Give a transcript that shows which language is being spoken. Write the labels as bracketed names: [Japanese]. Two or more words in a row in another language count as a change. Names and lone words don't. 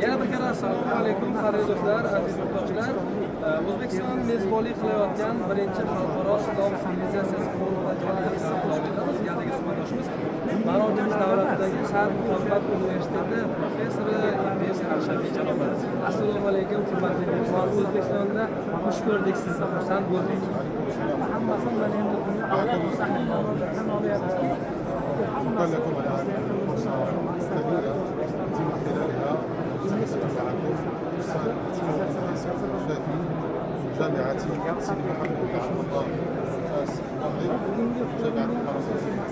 [Uzbek] Yana bir kere assalomu alaykum qadrli do'stlar, aziz yurtdoshlar. O'zbekiston mezbonlik qilayotgan birinchi xalqaro islom sivilizatsiyasi forumida jonli suhbat beramiz. Yerdagi suhbatdoshimiz Marokach davlatidagi Sharq Muhammad universiteti professori Idris Qarshafiy janoblari. Assalomu alaykum hurmatli mehmon. O'zbekistonda xush ko'rdik sizni, xursand bo'ldik. Hammasini mana endi [Arabic] شكرا لكم على هذه الفرصة الثمينة التي من خلالها سنستمع معكم أستاذ الشافي من جامعة سيدي محمد بن عبد الله فاس المغرب جامعة الفرنسية.